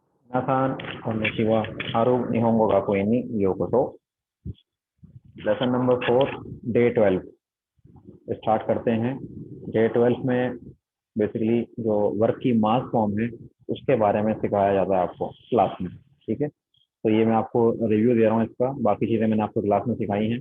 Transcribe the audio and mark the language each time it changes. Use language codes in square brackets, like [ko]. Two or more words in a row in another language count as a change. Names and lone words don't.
[ja] 皆さん、こんにちは。春日本語学園にようこそ。 [en] lesson number 4 day 12 start [hi] करते हैं। डे 12 में बेसिकली जो वर्क की मास फॉर्म है उसके बारे में सिखाया जाता है आपको क्लास में। ठीक है, तो ये मैं आपको रिव्यू दे रहा हूँ इसका। बाकी चीज़ें मैंने आपको क्लास में सिखाई हैं।